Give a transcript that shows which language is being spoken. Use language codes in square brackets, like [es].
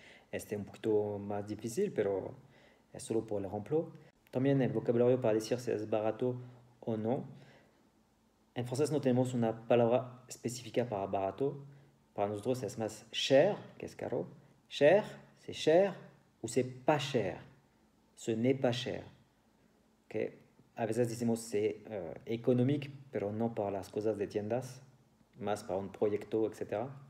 [es] Este es un poquito más difícil, pero es solo por el ejemplo. También el vocabulario para decir si es barato o no. En francés no tenemos una palabra específica para barato. Para nosotros es más cher, que es caro. [fr] Cher, c'est cher ou c'est pas cher. Ce n'est pas cher. Okay. [es] A veces decimos [fr] c'est économique, [es] pero no para las cosas de tiendas, más para un proyecto, etc.